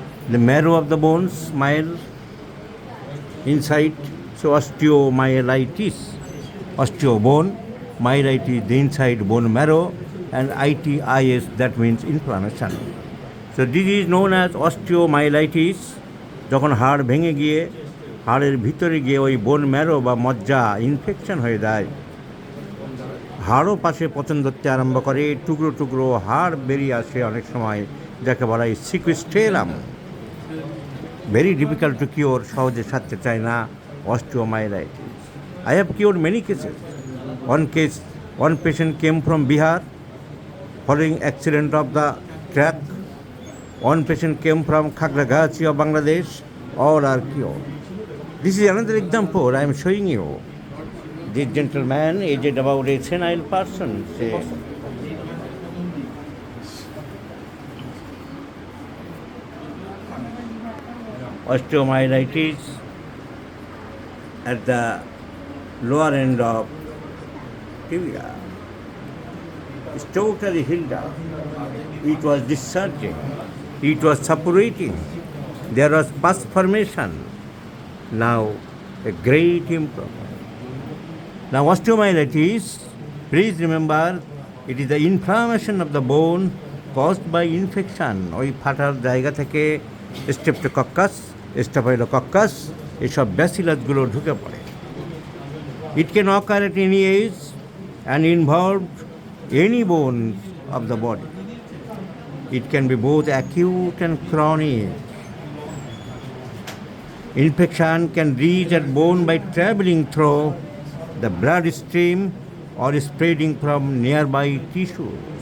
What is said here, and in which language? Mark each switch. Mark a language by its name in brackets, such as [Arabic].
[English] The marrow of the bones, myel, inside, so osteomyelitis, osteo bone, myelitis the inside bone marrow, and itis, that means inflammation. So this is known as osteomyelitis. [Bangla] যখন হাড় ভেঙে গিয়ে হাড়ের ভিতরে গিয়ে ওই bone marrow বা মজ্জা ইনফেকশন হয়ে যায়, হাড়ও পাশে পচন ধরতে আরম্ভ করে, টুকরো টুকরো হাড় বেরিয়ে আসে অনেক সময়, যাকে বলা হয় সিকুইস্টেরাম। [English] very difficult to cure, [Bangla] সহজে সারতে চায় না osteomyelitis. [English] I have cured many cases. One patient came from Bihar following accident of the track. One patient came from Khagragachi of Bangladesh. All are cured. This is another example I am showing you. This gentleman, aged about a senile person, says, osteomyelitis at the lower end of tibia is totally healed up. It was discharging, it was suppurating, there was pus formation. Now a great improvement. Now osteomyelitis, please remember, it is the inflammation of the bone caused by infection. [Bangla] ওই ফাটার জায়গা থেকে streptococcus, staphylococcus, এসব ব্যাসিলাসগুলো ঢুকে পড়ে। [English] It can occur at any age and involve any bones of the body. It can be both acute and chronic. Infection can reach at bone by traveling through the blood stream or spreading from nearby tissues.